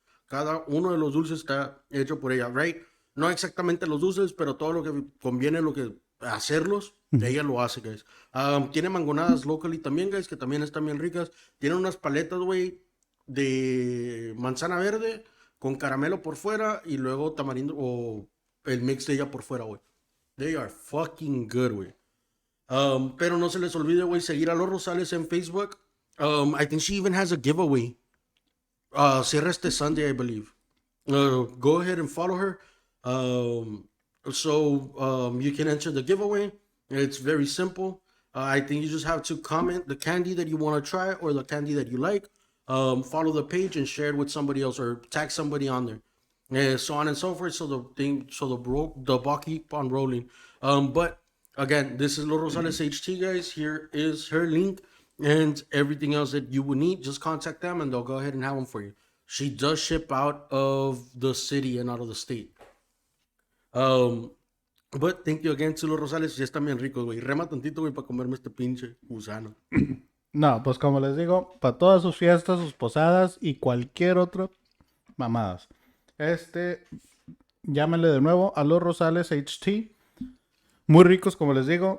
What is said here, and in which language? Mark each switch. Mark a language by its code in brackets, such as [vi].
[es] Cada uno de los dulces está hecho por ella, right? No exactamente los dulces, pero todo lo que conviene, lo que hacerlos, ella lo hace, guys. Tiene mangonadas locally también, guys, que también están bien ricas. Tiene unas paletas, güey, de manzana verde con caramelo por fuera y luego tamarindo o el mix de ella por fuera, güey. [en] They are fucking good, [es] güey. Pero no se les olvide, güey, seguir a Los Rosales en Facebook. [en] I think she even has a giveaway. [es] Cierra este [en] Sunday, I believe. Go ahead and follow her. You can enter the giveaway. It's very simple. I think you just have to comment the candy that you want to try or the candy that you like. Follow the page and share it with somebody else or tag somebody on there. So on and so forth. So the ball keep on rolling. But again, this is Los Rosales HT, guys. Here is her link and everything else that you would need. Just contact them and they'll go ahead and have them for you. She does ship out of the city and out of the state. But thank you again to Los Rosales. [es] Ya están bien ricos, güey. Rema tantito, güey, para comerme este pinche gusano. No, pues como les digo, para todas sus fiestas, sus posadas y cualquier otra mamadas. Llámenle de nuevo a Los Rosales HT. Muy ricos, como les digo.